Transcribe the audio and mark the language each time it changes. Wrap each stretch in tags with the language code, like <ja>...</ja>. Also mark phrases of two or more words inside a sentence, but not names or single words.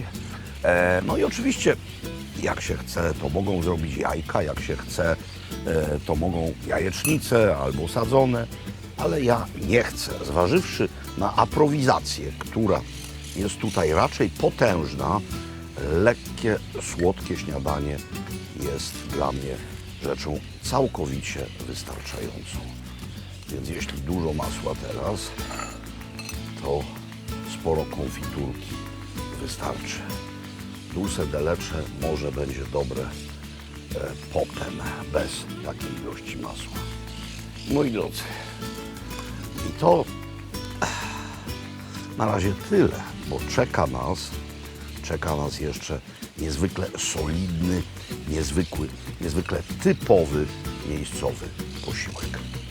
<pl>No i oczywiście, jak się chce, to mogą zrobić jajka, jak się chce, to mogą jajecznice albo sadzone, ale ja nie chcę, zważywszy na aprowizację, która jest tutaj raczej potężna, lekkie, słodkie śniadanie jest dla mnie rzeczą całkowicie wystarczającą. Więc jeśli dużo masła teraz, to sporo konfiturki wystarczy.</pl> <es>Dulce de leche</es> <pl>może będzie dobre potem, bez takiej ilości masła. Moi drodzy, i to na razie tyle, bo czeka nas jeszcze niezwykle solidny, niezwykle typowy, miejscowy posiłek.</pl>